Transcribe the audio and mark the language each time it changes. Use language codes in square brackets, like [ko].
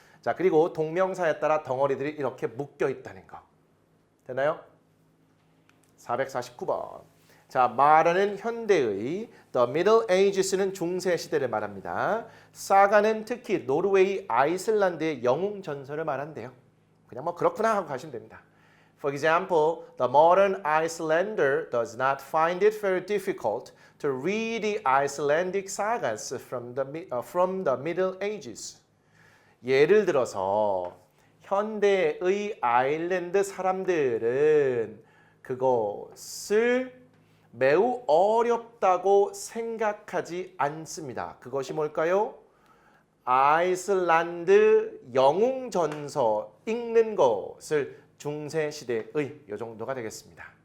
[ko] 자, 그리고 동명사에 따라 덩어리들이 이렇게 묶여 있다는 거. 되나요? 449번. 자, 말하는 현대의, The Middle Ages는 중세 시대를 말합니다. 사가는 특히 노르웨이, 아이슬란드의 영웅 전설을 말한대요. 그냥 뭐 그렇구나 하고 가시면 됩니다. [en] For example, the modern Icelander does not find it very difficult to read the Icelandic sagas from the Middle Ages. [ko] 예를 들어서 현대의 아일랜드 사람들은 그것을 매우 어렵다고 생각하지 않습니다. 그것이 뭘까요? 아이슬란드 영웅 전서 읽는 것을 중세 시대의 이 정도가 되겠습니다.